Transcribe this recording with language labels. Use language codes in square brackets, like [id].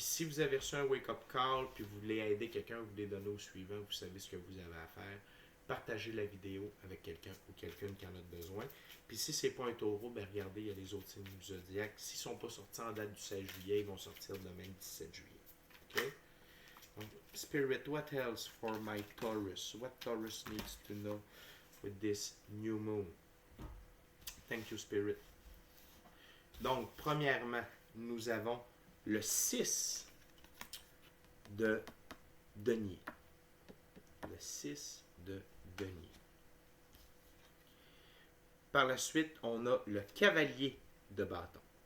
[fr] Puis si vous avez reçu un [en] wake-up call, [fr] puis vous voulez aider quelqu'un, vous voulez donner au suivant, vous savez ce que vous avez à faire. Partagez la vidéo avec quelqu'un ou quelqu'une qui en a besoin. Puis si c'est pas un taureau, ben regardez, il y a les autres signes du zodiaque. S'ils ne sont pas sortis en date du 16 juillet, ils vont sortir demain le 17 juillet. [en] OK? Donc, Spirit, what else for my Taurus? What Taurus needs to know with this new moon? Thank you, Spirit. [fr] Donc, premièrement, nous avons le 6 de denier. Le 6 de denier. Par la suite, on a le cavalier de bâton.